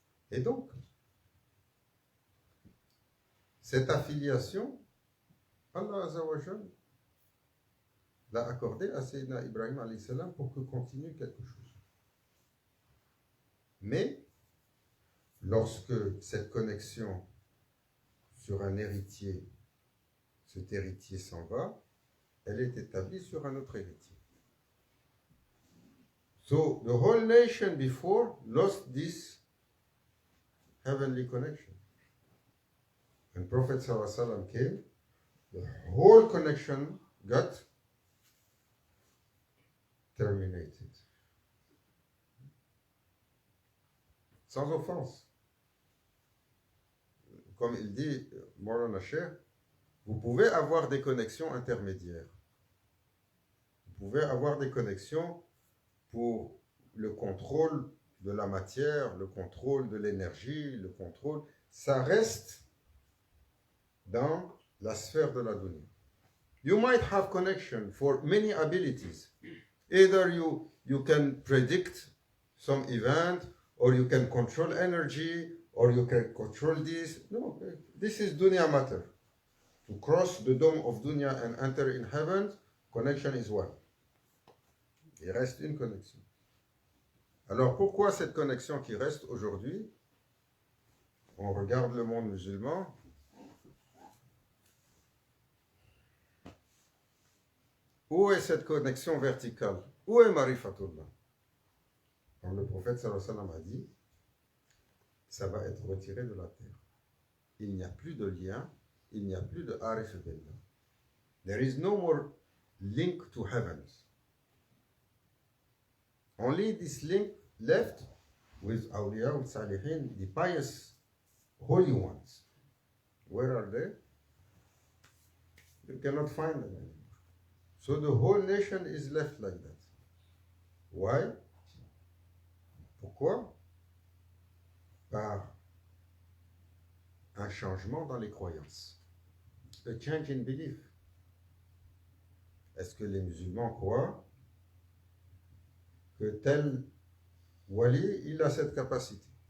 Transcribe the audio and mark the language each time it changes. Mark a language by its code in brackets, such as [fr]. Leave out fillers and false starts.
[fr] Et donc, cette affiliation, Allah Azzawajal l'a accordée à Sayyidina Ibrahim alayhi salam pour que continue quelque chose. Mais, lorsque cette connexion sur un héritier, cet héritier s'en va, elle est établie sur un autre héritier. [en] So, the whole nation before lost this heavenly connection. When Prophet ﷺ came, the whole connection got terminated. [fr] Sans offense. Comme il dit Maulana Cheikh, vous pouvez avoir des connexions intermédiaires. Vous pouvez avoir des connexions pour le contrôle de la matière, le contrôle de l'énergie, le contrôle. Ça reste dans la sphère de la dunya. [en] You might have connection for many abilities. Either you can predict some event, or you can control energy, or you can control this. No, this is dunya matter. To cross the dome of dunya and enter in heaven, connection is one. [fr] Il reste une connexion. Alors pourquoi cette connexion qui reste aujourd'hui? On regarde le monde musulman. Où est cette connexion verticale? Où est Marifatullah? Comme le prophète sallallahu alayhi wa sallam a dit, ça va être retiré de la terre. Il n'y a plus de lien, il n'y a plus de arif billah. [en] There is no more link to heavens. Only this link left with [ar] awliya al salihin, [en] the pious holy ones. Where are they? You cannot find them anymore. So the whole nation is left like that. Why? Pourquoi? [fr] Par un changement dans les croyances. [en] A change in belief. [fr] Est-ce que les musulmans croient que tel wali, il a cette capacité?